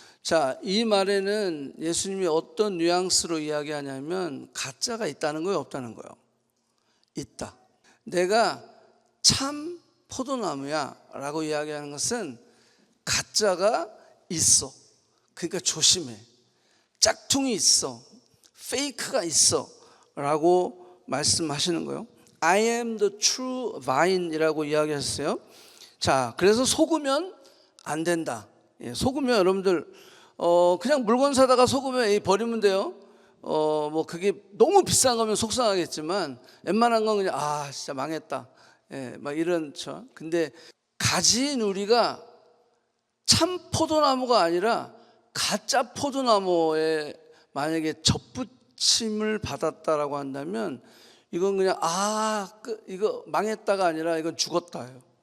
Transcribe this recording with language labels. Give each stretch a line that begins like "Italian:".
Korean: 자, 이 말에는 예수님이 어떤 뉘앙스로 이야기하냐면 가짜가 있다는 거예요, 없다는 거예요? 있다. 내가 참 포도나무야 라고 이야기하는 것은 가짜가 있어. 그러니까 조심해. 짝퉁이 있어. 페이크가 있어 라고 말씀하시는 거예요.
English: I am the true vine
Korean: 이라고 이야기했어요. 자, 그래서 속으면 안 된다. 속으면 여러분들 그냥 물건 사다가 속으면 버리면 돼요. 뭐 그게 너무 비싼 거면 속상하겠지만 웬만한 건 그냥 진짜 망했다. 막 이런죠. 근데 가진 우리가 참 포도나무가 아니라 가짜 포도나무에 만약에 접붙임을 받았다라고 한다면 이건 그냥 이거 망했다가 아니라 이건 죽었다예요.